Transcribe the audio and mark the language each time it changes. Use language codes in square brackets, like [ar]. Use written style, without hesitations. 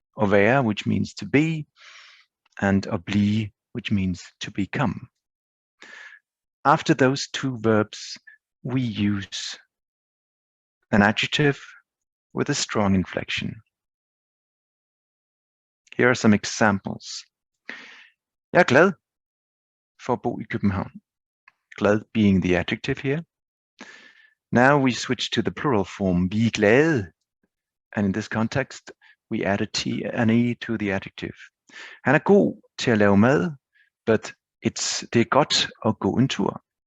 [da] At være, [en] which means to be, and [da] at blive, [en] which means to become. After those two verbs, we use an adjective with a strong inflection. Here are some examples. [da] Jeg er glad for at bo i København. [en] Glad being the adjective here. Now we switch to the plural form, [da] vi er glade. [en] And in this context, we add a T and E to the adjective. [da] Han er god til at lave mad, but det er godt at gå en tur.